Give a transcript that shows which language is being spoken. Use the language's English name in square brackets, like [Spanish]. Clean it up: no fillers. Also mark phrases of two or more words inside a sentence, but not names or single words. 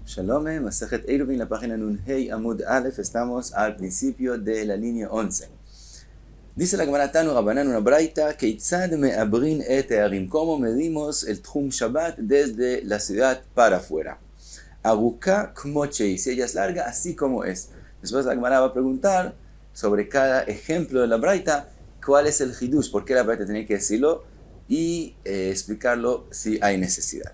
[Spanish] Shalom, Masejet Eruvin, la página [Hebrew] נ"ה עמוד א, [Spanish] estamos al principio de la línea 11. Dice la Gemara [Hebrew] תנו רבנן [Spanish] una braita, [Hebrew] כיצד מעברין את הערים, [Spanish] ¿cómo medimos el [Hebrew] תחום שבת [Spanish] desde la ciudad para afuera? [Hebrew] ארוכה כמות שהיא, [Spanish] si ella es larga, así como es. Después la Gemara va a preguntar sobre cada ejemplo de la braita, cuál es el hidush, por qué la braita tiene que decirlo y explicarlo si hay necesidad.